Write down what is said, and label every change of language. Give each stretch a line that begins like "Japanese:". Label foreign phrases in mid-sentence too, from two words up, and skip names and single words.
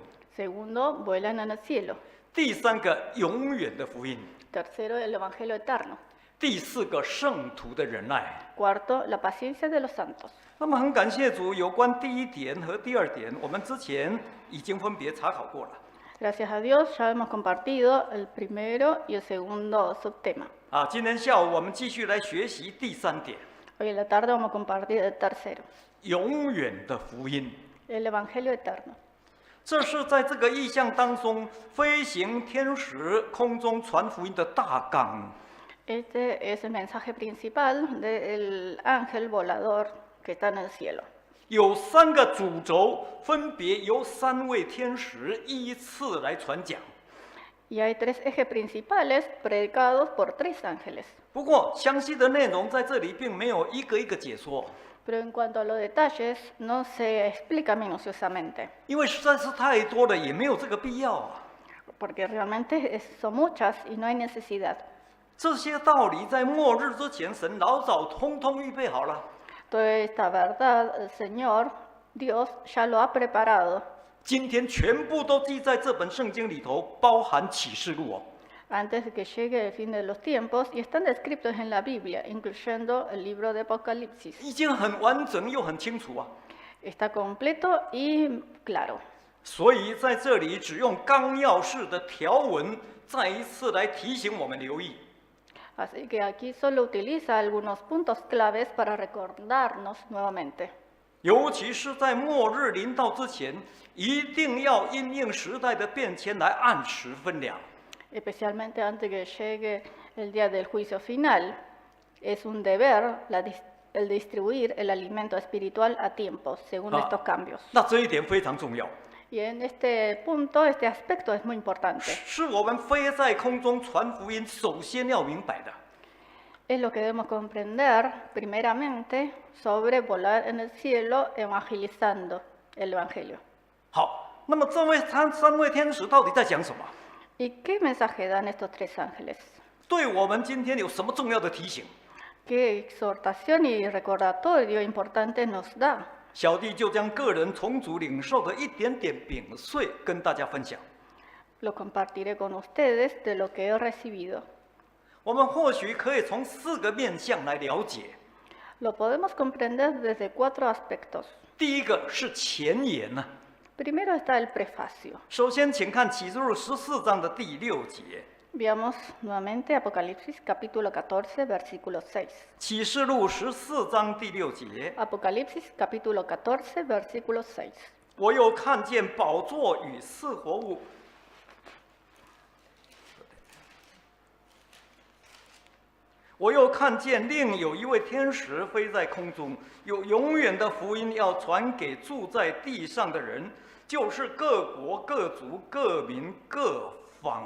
Spanish: Segundo, vuelan en el cielo.
Chinese: 第3个永远的福音。
Spanish: Tercero, el evangelio eterno.
Chinese: 第4个圣徒的忍耐。
Spanish: Cuarto, la paciencia de los santos.
Chinese: 那么很感谢主，有关第1点和第2点，我们之前已经分别查考过了。
Spanish: Gracias a Dios ya hemos compartido el primero y el segundo subtema.
Chinese: 今天下午我们继续来学习第3点，
Spanish: Hoy en la tarde vamos a compartir el tercero,
Chinese: 永远的福音。
Spanish: el evangelio eterno.
Chinese: 这是在这个意象当中，飞行天使空中传福音的大纲。
Spanish: Este es el mensaje principal del ángel volador que está en el cielo.
Chinese: 有3个主轴，分别由3位天使依次来传讲。
Spanish: Y hay 3 ejes principales predicados por 3 ángeles.
Chinese: 不过，详细的内容在这里并没有一个一个解说，
Spanish: Pero en cuanto a los detalles, no se explica minuciosamente,
Chinese: 因为实在是太多了，也没有这个必要啊。
Spanish: porque realmente son muchas y no hay necesidad.
Chinese: 这些道理在末日之前，神老早通通预备好了。
Spanish: Toda esta verdad, el Señor, Dios, ya lo ha preparado
Chinese: 今天全部都记在这本圣经里头，包含启示录哦。
Spanish: antes de que llegue el fin de los tiempos y están descritos en la Biblia, incluyendo el libro de Apocalipsis.
Chinese: 已经很完整又很清楚啊。
Spanish: Está completo y claro.
Chinese: 所以在这里只用纲要式的条文，再一次来提醒我们留意。
Spanish: Así que aquí solo utiliza algunos puntos claves para recordarnos nuevamente.
Chinese: 尤其是在末日临到之前，一定要因应时代的变迁来按时分粮。
Spanish: Especialmente antes que llegue el día del juicio final, es un deber el distribuir el alimento espiritual a tiempo, según estos cambios.
Chinese: 那这一点非常重要，
Spanish: Y en este punto, este aspecto es muy importante.
Chinese: 是我们飞在空中传福音首先要明白的。
Spanish: Es lo que debemos comprender primeramente sobre volar en el cielo evangelizando el Evangelio.
Chinese: 好，那么这位三位天使到底在讲什么？
Spanish: ¿Y qué mensaje dan estos 3 ángeles?
Chinese: 对我们今天有什么重要的提醒？
Spanish: ¿Qué exhortación y recordatorio importante nos da?
Chinese: 小弟就将个人从主领受的一点点饼碎跟大家分享。
Spanish: Lo compartiré con ustedes de lo que he recibido.
Chinese: 我们或许可以从4个面向来了解。
Spanish: Lo podemos comprender desde 4 aspectos.
Chinese: 第一个是前言呢、
Spanish: Primero está el prefacio.
Chinese: 首先，请看启示录14章的第6节。
Spanish: Veamos nuevamente Apocalipsis capítulo 14, versículo 6.
Chinese: 启示录14章第6节，
Spanish: Apocalipsis capítulo 14, versículo 6.
Chinese: 我又看见宝座与四活物。我又看见另有一位天使飞在空中，有永远的福音要传给住在地上的人，就是各国、各族、各民、各方。